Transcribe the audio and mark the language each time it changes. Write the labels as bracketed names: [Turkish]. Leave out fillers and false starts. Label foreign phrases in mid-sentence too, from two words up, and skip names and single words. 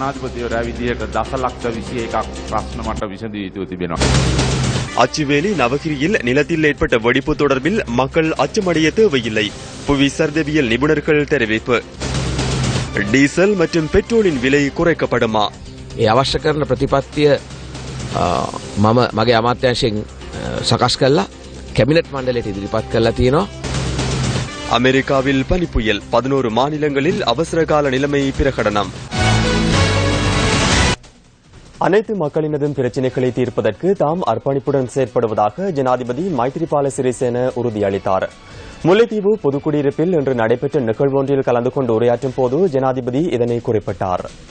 [Tamil] அச்சுவேலி நவகிரியில் நிலத்தில் ஏற்பட்ட வெடிப்பு தொடர்பில் மக்கள் அச்சமடைய தேவையில்லை. புவி சர்தவியல் நிபுணர்கள் தெரிவிப்பு. டீசல் மற்றும் பெட்ரோலின் விலை குறைக்கப்படுமா? [Sinhala] අවශ්‍ය කරන ප්‍රතිපත්තිය මම මගේ අමාත්‍යාංශයෙන් සකස් කළා කැබිනට් මණ්ඩලයට ඉදිරිපත් කරලා තියෙනවා. [Tamil] அமெரிக்காவில் பனிப்புயல் 11 மாநிலங்களில் அவசரகால நிலைமை பிரகடனம். அனைத்து மக்களினதும் பிரச்சினைகளை தீர்ப்பதற்கு தாம் அர்ப்பணிப்புடன் செயற்படுவதாக ஜனாதிபதி மைத்ரிபால சிறிசேன உறுதியளித்தார். முல்லைத்தீவு பொதுக்குடியிருப்பில் இன்று நடைபெற்ற நிகழ்வொன்றில் கலந்து கொண்டு உரையாற்றும் போது ஜனாதிபதி இதனை குறிப்பிட்டார்.